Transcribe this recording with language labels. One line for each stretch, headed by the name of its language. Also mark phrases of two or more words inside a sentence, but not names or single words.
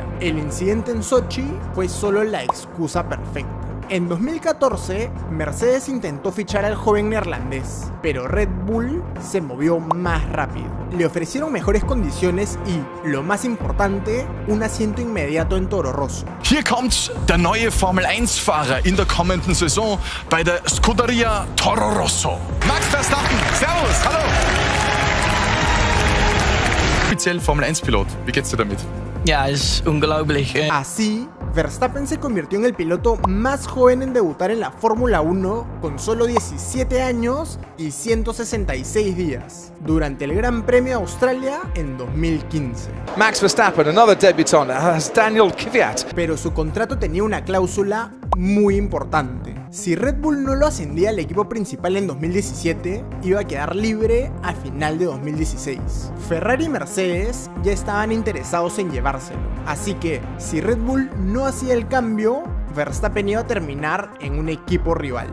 Spanish: El incidente en Sochi fue solo la excusa perfecta. En 2014, Mercedes intentó fichar al joven neerlandés, pero Red Bull se movió más rápido. Le ofrecieron mejores condiciones y, lo más importante, un asiento inmediato en Toro Rosso.
German: Hier kommt der neue Formel 1-Fahrer in der kommenden Saison bei der Scuderia Toro Rosso. Max Verstappen, servus, hallo! Offiziell Formel 1-Pilot, wie geht's dir damit? Ja, es unglaublich.
Spanish: Así, Verstappen se convirtió en el piloto más joven en debutar en la Fórmula 1 con solo 17 años y 166 días, durante el Gran Premio de Australia en 2015.
English: Max Verstappen, another debutant, as Daniel Kvyat.
Spanish: Pero su contrato tenía una cláusula muy importante. Si Red Bull no lo ascendía al equipo principal en 2017, iba a quedar libre a final de 2016. Ferrari y Mercedes ya estaban interesados en llevárselo, así que si Red Bull no hacía el cambio, Verstappen iba a terminar en un equipo rival.